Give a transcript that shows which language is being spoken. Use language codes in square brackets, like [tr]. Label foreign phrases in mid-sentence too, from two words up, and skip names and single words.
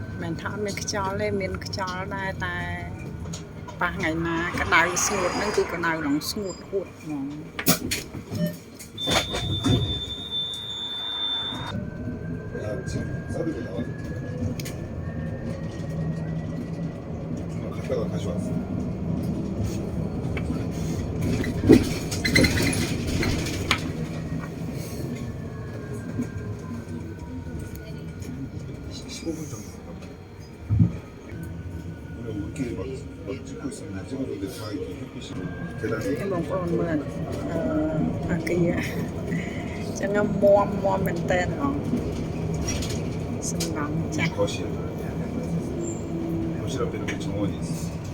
[km] ញថាអត់មានខ្យល់ទេមានខ្យល់ដែរតែប៉ះថ្ងៃណាក្តៅស្ងួតហ្នឹងគឺក្តៅឡងស្ងួតហួតហ្មង [ko] 야, 지금 싸들고 나와서 갔다가 다시 왔어. 한 15분 정도 우리 우리끼리 막 찍고 있으면 찍어줬는데 다 이렇게 햇빛이 [km] គេ [ko] 계단에 [km] បងប្អូនមើលអាគារចឹងមាំមែនតើហ្មងសំឡងចាស់ [ko] 거실. 거실 앞에 이렇게 정원이 있어.